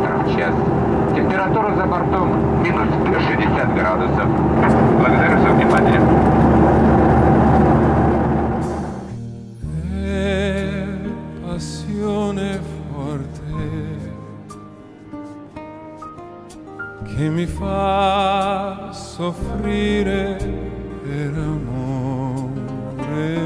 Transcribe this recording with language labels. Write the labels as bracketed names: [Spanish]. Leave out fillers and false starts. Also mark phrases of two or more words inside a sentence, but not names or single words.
[Russian] час. Температура за бортом минус 60 градусов. Благодарю за внимание. [Italian] Passione forte che mi fa soffrire per amore.